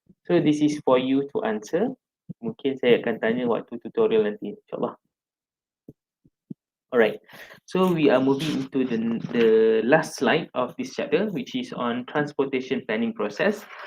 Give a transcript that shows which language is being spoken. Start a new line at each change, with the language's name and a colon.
English: So, this is for you to answer.
Malay: Mungkin saya akan tanya waktu tutorial nanti, insyaAllah.
English: Alright, so we are moving into the last slide of this chapter, which is on transportation planning process.